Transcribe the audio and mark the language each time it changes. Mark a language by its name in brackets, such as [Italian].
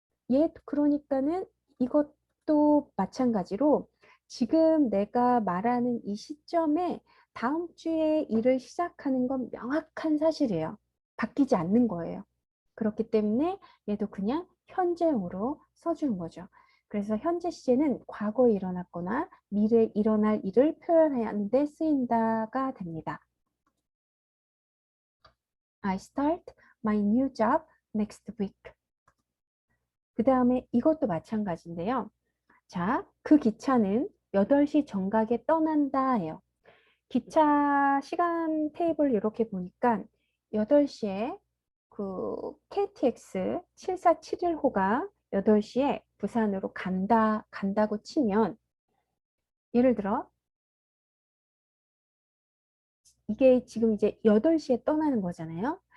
[Korean] 얘 그러니까는 이것도 마찬가지로 지금 내가 말하는 이 시점에 다음 주에 일을 시작하는 건 명확한 사실이에요. 바뀌지 않는 거예요. 그렇기 때문에 얘도 그냥 현재형으로 써주는 거죠. 그래서 현재 시제는 과거에 일어났거나 미래에 일어날 일을 표현하는 데 쓰인다가 됩니다. [English] I start my new job next week. [Korean] 그 다음에 이것도 마찬가지인데요. 자, 그 기차는 8시 정각에 떠난다예요. 기차 시간 테이블 이렇게 보니까 8시에 그 KTX 7471호가 8시에 부산으로 간다고 치면 예를 들어 이게 지금 이제 8시에 떠나는 거잖아요.